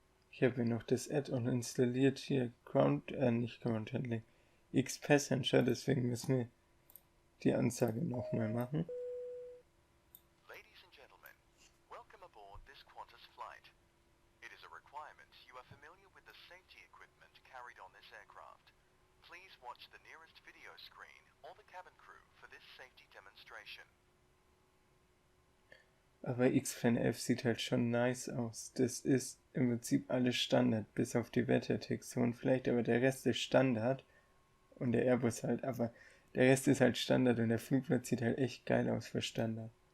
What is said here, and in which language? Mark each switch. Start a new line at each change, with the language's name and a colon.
German: Ich habe hier noch das Add-on installiert, hier nicht Ground Handling, X-Passenger, deswegen müssen wir die Ansage nochmal machen.
English: Ladies and gentlemen, welcome aboard this Qantas flight. It is a requirement you are familiar with the safety equipment carried on this aircraft. Please watch the nearest video screen or the cabin crew for this safety demonstration.
German: Aber X-Plan F sieht halt schon nice aus. Das ist im Prinzip alles Standard, bis auf die Wettertexturen vielleicht, aber der Rest ist Standard. Und der Airbus halt, aber der Rest ist halt Standard und der Flugplatz sieht halt echt geil aus für Standard.